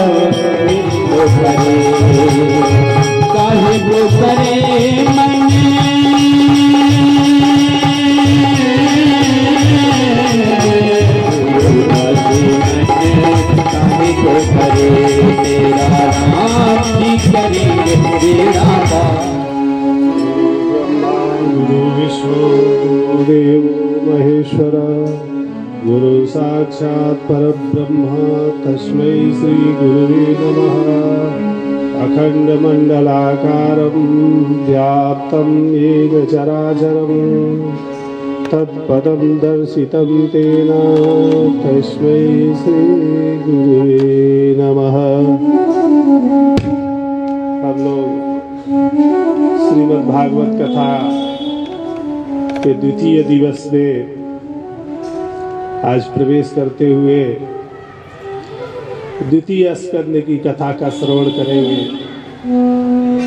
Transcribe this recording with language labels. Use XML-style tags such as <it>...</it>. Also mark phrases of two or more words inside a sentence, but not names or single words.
<hi>काहे को करे मन, काहे को करे। तेरा राम जी करेंगे बेड़ा पार।</hi> <sa>गुरु विष्णु गुरुदेव महेश्वरा, गुरु साक्षात् परब्रह्म तस्मै श्री गुरुवे नमः। अखण्डमण्डलाकारं व्याप्तं येन चराचरं, तत्पदं दर्शितं तेन तस्मै श्री गुरुवे नमः।</sa> <hi>हम लोग श्रीमद् भागवत कथा के द्वितीय दिवस में आज प्रवेश करते हुए द्वितीय स्कंद की कथा का श्रवण करेंगे।</hi>